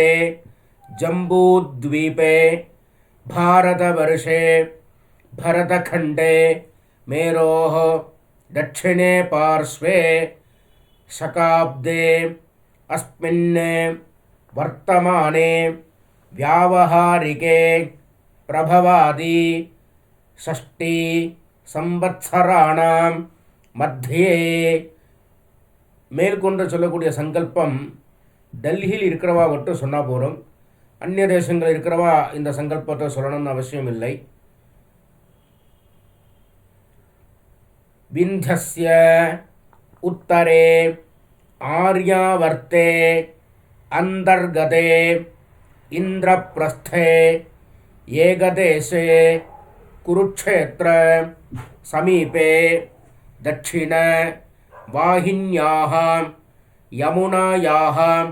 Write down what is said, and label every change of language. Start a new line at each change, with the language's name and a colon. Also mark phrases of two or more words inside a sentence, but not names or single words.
Sanskrit: जम्बूद्वीपे भारतवर्षे भरतखण्डे मेरोः दक्षिणे पार्श्वे शकाब्दे अस्मिन् वर्तमाने व्यावहारिके प्रभवादि 6 संवत्सराणां मध्ये.
Tamil: மேற்கொண்டு சொல்லக்கூடிய சங்கல்பம் டெல்லியில் இருக்கிறவா மட்டும் சொன்னால் போகிறோம். அந்நிய தேசங்கள் இருக்கிறவா இந்த சங்கல்பத்தை சொல்லணும்னு அவசியம் இல்லை.
Sanskrit: विन्ध्यस्य उत्तरे आर्यावर्ते अन्तर्गते इन्द्रप्रस्थे एकदेशे कुरुक्षेत्र समीपे दक्षिण वाहिन्याः यमुनायाः